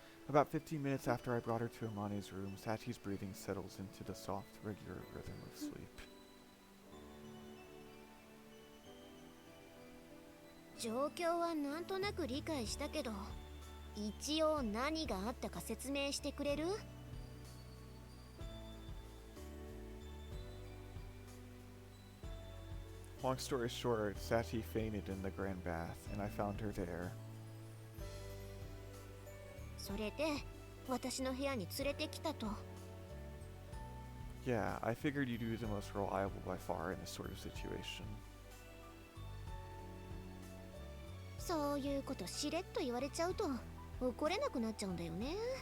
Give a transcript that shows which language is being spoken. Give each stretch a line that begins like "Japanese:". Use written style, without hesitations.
English: About 15 minutes after I brought her to Amane's room, Sachi's breathing settles into the soft, regular rhythm of sleep.
Japanese: 状況はなんとなく理解したけど、一応何があったか説明してくれる？
English: Long story short, Sachi fainted in the grand bath, and I found her there.
Japanese: それで私の部屋に連れてきたと。
English: Yeah, I figured you'd be the most reliable by far in this sort of situation.
Japanese: そういうことしれっと言われちゃうと怒れなくなっちゃうんだよね。